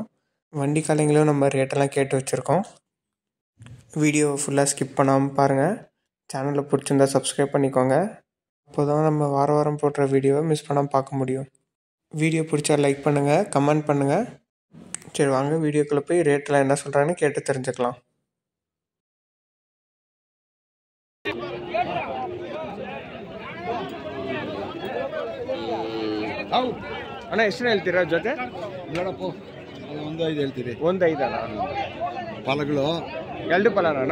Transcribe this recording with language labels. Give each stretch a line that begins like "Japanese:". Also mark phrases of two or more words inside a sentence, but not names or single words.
Tamil: வண்டி காளைங்களும் நம்ம ரேட்டெல்லாம் கேட்டு வச்சுருக்கோம். வீடியோ ஃபுல்லாக ஸ்கிப் பண்ணாமல் பாருங்கள். சேனலில் பிடிச்சிருந்தா சப்ஸ்கிரைப் பண்ணிக்கோங்க. அப்போ தான் நம்ம வாரம் போடுற வீடியோவை மிஸ் பண்ணாமல் பார்க்க முடியும். வீடியோ பிடிச்சா லைக் பண்ணுங்கள், கமெண்ட் பண்ணுங்கள். சரி வாங்க வீடியோக்குள்ளே போய் ரேட்டெல்லாம் என்ன சொல்கிறாங்கன்னு கேட்டு தெரிஞ்சுக்கலாம்.
Kannada: ಅಣ್ಣ ಎಷ್ಟು ಹೇಳ್ತೀರಾ ಜೊತೆ? ಬೇಡಪ್ಪ, ಅದು 1.5 ಹೇಳ್ತೀರಿ. 1.5 ಅಣ್ಣ. ಫಲಗಳು 2 ಫಲನಾ?